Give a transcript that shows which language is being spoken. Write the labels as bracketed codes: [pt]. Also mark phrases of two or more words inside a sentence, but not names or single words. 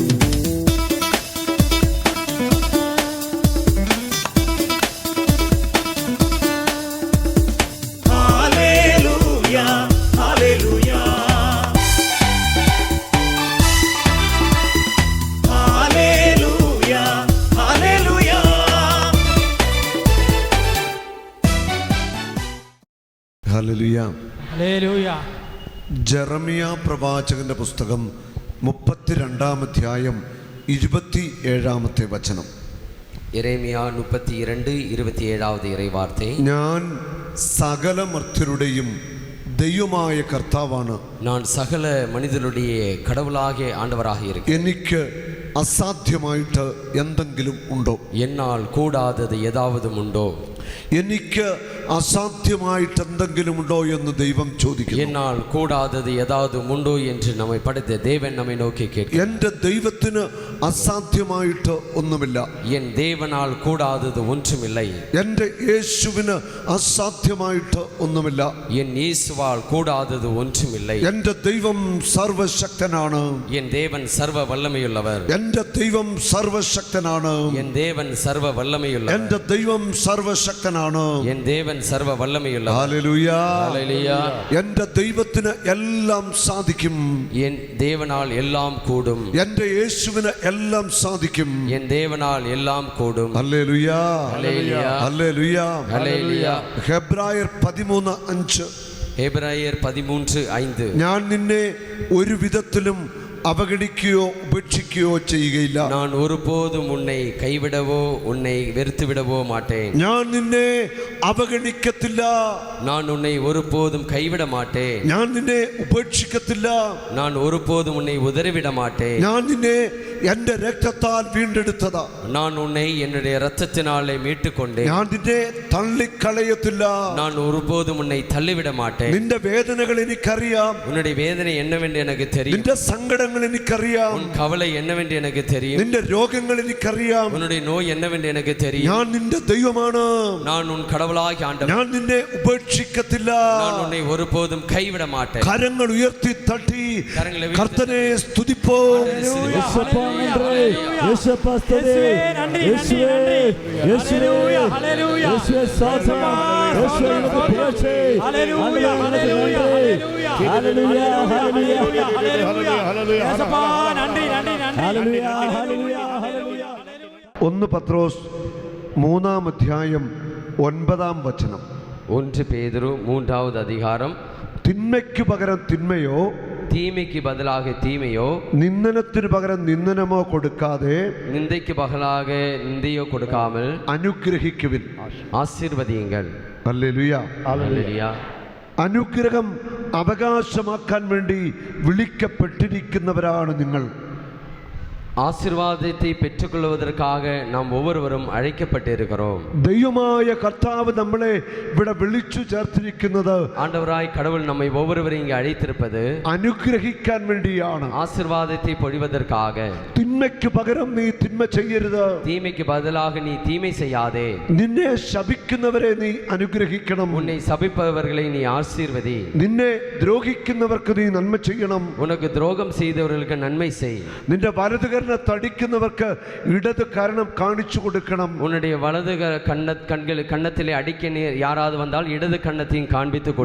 [ta] ஹல்லேலூயா ஹல்லேலூயா ஹல்லேலூயா ஹல்லேலூயா. [ml] ഹല്ലേലൂയ ഹല്ലേലൂയ. ജെറമിയ പ്രവാചകന്റെ പുസ്തകം 32-ാം അധ്യായം 27-ാമത്തെ വചനം. [ta] எரேமியா 32:27 இறைவார்த்தை. [ml] ഞാൻ സകല മർത്യരുടെയും ദൈവമായ കർത്താവാണ്. [ta] நான் சகல மனிதருடைய கடவுளாகிய ஆண்டவராக இருக்கிறேன். [ml] എനിക്ക് അസാധ്യമായിട്ട് എന്തെങ്കിലും ഉണ്ടോ? [ta] என்னால் கூடாதது ஏதாவது உண்டோ? [ml] എനിക്ക് അസാധ്യമായിട്ട് എന്തെങ്കിലും ഉണ്ടോ എന്ന് ദൈവം ചോദിക്കുന്നു. [ta] என்னால் கூடாதது ஏதாவது உண்டோ என்று நம்மை படைத்த தேவன் நம்மை நோக்கி கேட்கிறார். [ml] എൻ്റെ ദൈവത്തിന് അസാധ്യമായിട്ട് ഒന്നുമില്ല. [ta] என் தேவனால் கூடாதது ஒன்றுமில்லை. [ml] എൻ്റെ യേശുവിന് അസാധ്യമായിട്ട് ഒന്നുമില്ല. [ta] என் இயேசுவால் கூடாதது ஒன்றுமில்லை. [ml] എൻ്റെ ദൈവം സർവശക്തനാണ്. [ta] என் தேவன் சர்வ வல்லமையுள்ளவர். [ml] എൻ്റെ ദൈവം സർവശക്തനാണ്. [ta] என் தேவன் சர்வ வல்லமையுள்ளவர். [ml] എൻ്റെ ദൈവം സർവശക്തനാണ്. [ta] என் தேவன் சர்வ வல்லமையுள்ளவர். [ml] ഹല്ലേലൂയ [ta] ஹல்லேலூயா. [ml] എൻ്റെ ദൈവത്തിന് എല്ലാം സാധിക്കും. [ta] என் தேவனால் எல்லாம் கூடும். [ml] എൻ്റെ യേശുവിന് എല്ലാം സാധിക്കും. [ta] என் தேவனால் எல்லாம் கூடும். [ml] ഹല്ലേലൂയ [ta] ஹல்லேலூயா. [ml] ഹല്ലേലൂയ. [ta] ஹல்லேலூயா. [ml] ഹെബ്രായർ 13:5. [ta] எபிரேயர் 13:5. [ml] ഞാൻ നിന്നെ ഒരു വിധത്തിലും അവഗണിക്കുകയോ ഉപേക്ഷിക്കുകയോ ചെയ്യുകയില്ല. [ta] நான் ஒருபோதும் உன்னை கைவிடவோ உன்னை வெறுத்து விடவோ மாட்டேன். [ml] ഞാൻ നിന്നെ അവഗണിക്കത്തില്ല. [ta] நான் உன்னை ஒருபோதும் கைவிட மாட்டேன். [ml] ഞാൻ നിന്നെ ഉപേക്ഷിക്കത്തില്ല. [ta] நான் ஒருபோதும் உன்னை உதறிவிட மாட்டேன். [ml] ഞാൻ നിന്നെ എൻ്റെ രക്തത്താൽ വീണ്ടെടുത്തതാ. [ta] நான் உன்னை என்னுடைய இரத்தத்தினாலே மீட்டுக் கொண்டேன். [ml] ഞാൻ നിന്നെ തള്ളിക്കളയത്തില്ല. [ta] நான் ஒருபோதும் உன்னை தள்ளிவிட மாட்டேன். [ml] നിന്റെ വേദനകൾ എനിക്കറിയാം. [ta] உன்னுடைய வேதனை என்னவென்று எனக்கு தெரியும். [ml] നിന്റെ സങ്കടങ്ങൾ എനിക്കറിയാം. [ta] உன் கவலை என்னவென்று எனக்கு தெரியும். [ml] നിന്റെ രോഗങ്ങൾ എനിക്കറിയാം. [ta] உன்னுடைய நோய் என்னவென்று எனக்கு தெரியும். [ml] ഞാൻ നിന്റെ ദൈവമാണ്. [ta] நான் உன் கடவுளாகிய ஆண்டவர். [ml] ഞാൻ നിന്നെ ഉപേക്ഷിക്കത്തില്ല. [ta] நான் உன்னை ஒருபோதும் கைவிட மாட்டேன். [ml] കരങ്ങൾ ഉയർത്തി തട്ടി [ta] கரங்களை உயர்த்தி [ml] കർത്തനെ സ്തുതിപ്പോ. യേശുവേ നന്ദി യേശുവേ യേശുവേ ഹല്ലേലൂയ യേശുവേ സ്തോത്രം യേശുവേ പുകഴ്ച ഹല്ലേലൂയ ഹല്ലേലൂയ ഹല്ലേലൂയ ഹല്ലേലൂയ ഹല്ലേലൂയ യേശുവേ നന്ദി നന്ദി നന്ദി ഹല്ലേലൂയ ഹല്ലേലൂയ ഹല്ലേലൂയ. 1 പത്രോസ് 3-ാം അധ്യായം 9-ാം വചനം. [ta] 1 பேதுரு 3வது அதிகாரம். [ml] തിന്മയ്ക്കു പകരം തിന്മയോ [ta] தீமைக்கு பதிலாக தீமையோ [ml] നിന്ദനത്തിന് പകരം നിന്ദനമോ കൊടുക്കാതെ [ta] நிந்தைக்கு பதிலாக நிந்தையோ கொடுக்காமல் [ml] അനുഗ്രഹിക്കുവിൻ. [ta] ஆசீர்வதியுங்கள். [ml] ഹല്ലേലൂയ. ഹല്ലേലൂയ. അനുഗ്രഹം അവകാശമാക്കാൻ വേണ്ടി വിളിക്കപ്പെട്ടിരിക്കുന്നവരാണ് നിങ്ങൾ. [ta] ஆசீர்வாதத்தை பெற்றுக்கொள்வதற்காக நாம் ஒவ்வொருவரும் அழைக்கப்பட்டிருக்கிறோம். [ml] ദൈവമായ കർത്താവ് നമ്മളെ ഇവിടെ വിളിച്ചു ചേർത്തിരിക്കുന്നത് [ta] ஆண்டவராய் கடவுள் நம்மை ஒவ்வொருவரையும் இங்கே அழைத்திருப்பது [ml] അനുഗ്രഹിക്കാൻ വേണ്ടിയാണ്. [ta] ஆசீர்வாதத்தை பொழிவதற்காக. [ml] തിന്മയ്ക്ക് പകരം നീ തിന്മ ചെയ്യരുത്. [ta] தீமைக்கு பதிலாக நீ தீமை செய்யாதே. [ml] നിന്നെ ശപിക്കുന്നവരെ നീ അനുഗ്രഹിക്കണം. [ta] உன்னை சபிப்பவர்களை நீ ஆசீர்வதி. [ml] നിന്നെ ദ്രോഹിക്കുന്നവർക്ക് നീ നന്മ ചെയ്യണം. [ta] உனக்கு துரோகம் செய்தவர்களுக்கு நன்மை செய். [ml] നിന്റെ വലതുകരനെ തടിക്കുന്നവർക്ക് ഇടത് കരണം കാണിച്ചു കൊടുക്കണം. [ta] உன்னுடைய வலது கன்னத்திலே அடிக்க யாராவது வந்தால் இடது கன்னத்தையும் காண்பித்து கொடு.